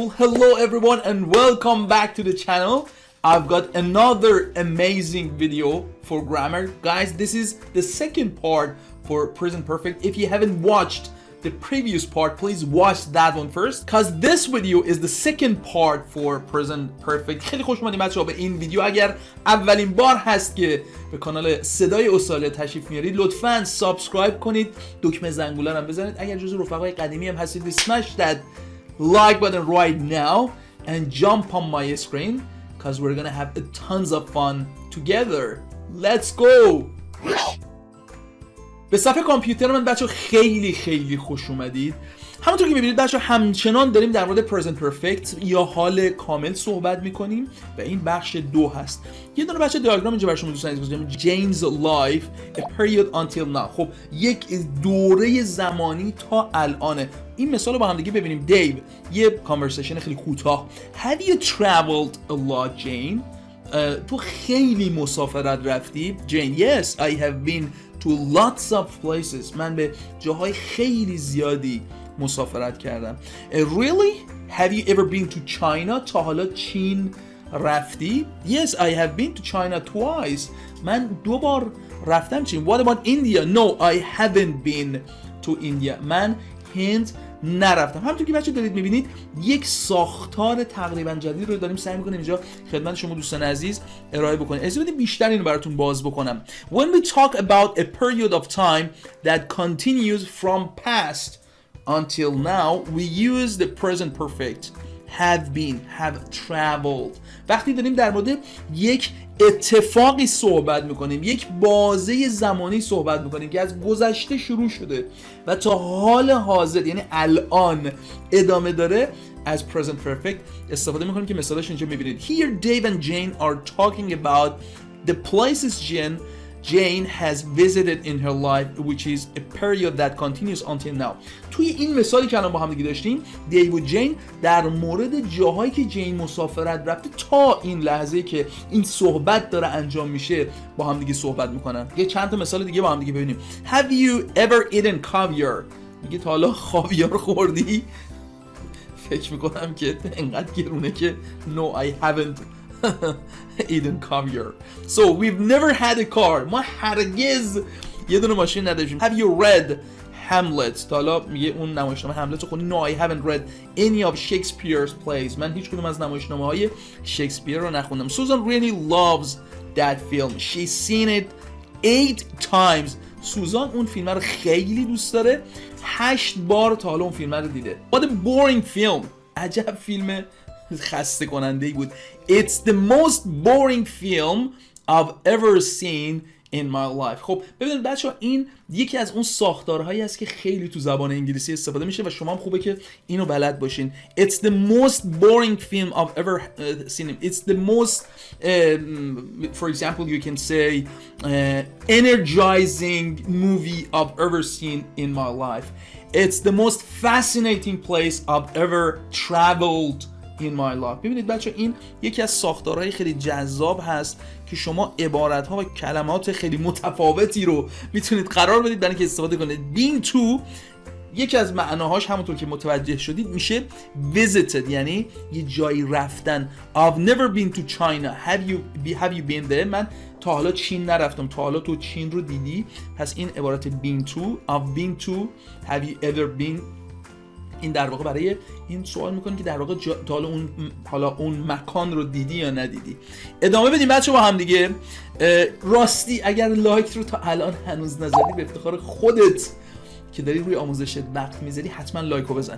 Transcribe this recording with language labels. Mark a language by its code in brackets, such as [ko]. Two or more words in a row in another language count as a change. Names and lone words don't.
[en] Hello everyone and welcome back to the channel. I've got another amazing video for grammar. Guys, this is the second part for present perfect. If you haven't watched the previous part, please watch that one first, because this video is the second part for present perfect. [fa] خیلی خوش اومدید بچه‌ها به این ویدیو. اگر اولین بار هست که به کانال صدای اصطلاحات تشریف میارید، لطفاً سابسکرایب کنید، دکمه زنگوله رو بزنید. اگر جزو رفقای قدیمی هم هستید، [en] smash that like button right now and jump on my screen because we're gonna have tons of fun together. Let's go. [fa] به صفحه کامپیوتر من بچه‌ها خیلی خوش اومدید. همونطور که می‌بینید بچه‌ها همچنان داریم در مورد [en] present perfect [fa] یا حال کامل صحبت می‌کنیم و این بخش 2 هست. یه دونه بچه دیاگرام اینجا براتون دوستان عزیز گذاشتم. [en] Jane's life a period until now. [fa] خب یک دوره زمانی تا الانه. این مثال رو با هم دیگه ببینیم. دیو یه کانورسیشن خیلی کوتاه. [en] Have you traveled a lot, Jane? [fa] تو خیلی مسافرت رفتی؟ [en] Jane, yes, I have been to lots of places. [fa] من به جاهای خیلی زیادی مسافرت کردم. [en] Really? Have you ever been to China? [fa] تا حالا چین رفتی؟ [en] Yes, I have been to China twice. [fa] من 2 بار رفتم چین. [en] What about India? No, I haven't been to India. [fa] من هند نرفتم. همونطور که بچه دارید میبینید یک ساختار تقریبا جدید رو داریم سعی میکنیم اینجا خدمت شما دوستان عزیز ارائه بکنیم. اجازه بدید بیشتر اینو براتون باز بکنم. [en] When we talk about a period of time that continues from past until now, we use the present perfect. Have been, have traveled. [fa] وقتی داریم در مورد یک اتفاقی صحبت میکنیم، یک بازه زمانی صحبت میکنیم که از گذشته شروع شده و تا حال حاضر یعنی الان ادامه داره، از [en] present perfect [fa] استفاده میکنیم که مثالش اینجا میبینید. [en] Here Dave and Jane are talking about the places Jane has visited in her life, which is a period that continues until now. [fa] توی این مثالی که الان با هم دیگه داشتیم، دیو و جین در مورد جاهایی که جین مسافرت رفته تا این لحظه که این صحبت داره انجام میشه با هم دیگه صحبت میکنن. یه چند تا مثال دیگه با هم دیگه ببینیم. [en] Have you ever eaten caviar? [fa] میگه تا حالا خاویار خوردی؟ فکر میکنم که انقدر گرونه که [en] No, I haven't eaten caviar. So we've never had a car. [fa] ما هرگز یه دونه ماشین نداشتیم. [en] Have you read Hamlet? [fa] تا حالا میگه اون نمایشنامه هملت رو خوندی؟ [en] No, I haven't read any of Shakespeare's plays. [fa] من هیچ کدوم از نمایشنامه‌های شکسپیر رو نخوندم. [en] Susan really loves that film. She's seen it 8 times. [fa] سوزان اون فیلم رو خیلی دوست داره. 8 بار تا حالا اون فیلم رو دیده. [en] What a boring film. [fa] عجب فیلم خسته کننده ای بود. [en] It's the most boring film I've ever seen in my life. [fa] خب ببینید بچه‌ها این یکی از اون ساختارهایی است که خیلی تو زبان انگلیسی استفاده میشه و شما هم خوبه که اینو بلد باشین. [en] It's the most boring film I've ever seen. It's the most for example you can say energizing movie I've ever seen in my life. It's the most fascinating place I've ever traveled in my life. [fa] ببینید بچه این یکی از ساختارهای خیلی جذاب هست که شما عبارت‌ها و کلمات خیلی متفاوتی رو میتونید قرار بدید برای اینکه استفاده کنید. [en] Been to [fa] یکی از معناهاش همونطور که متوجه شدید میشه visited، یعنی یه جایی رفتن. [en] I've never been to China. Have you been there? [fa] من تا حالا چین نرفتم. تا حالا تو چین رو دیدی؟ پس این عبارت [en] been to. I've been to. Have you ever been؟ [fa] این در واقع برای این سوال میکنه که در واقع تا حالا اون مکان رو دیدی یا ندیدی. ادامه بدیم بچه با هم دیگه. راستی اگر لایک رو تا الان هنوز نزدی به افتخار خودت که داری روی آموزشت وقت میذاری حتما لایک رو بزن.